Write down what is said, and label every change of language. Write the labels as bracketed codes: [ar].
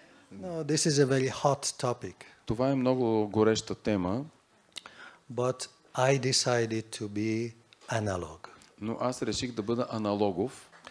[en] No, this is a very hot topic. [bg] Това е много гореща тема. [en] But I decided to be analog. [bg] Но аз реших да бъда аналогов.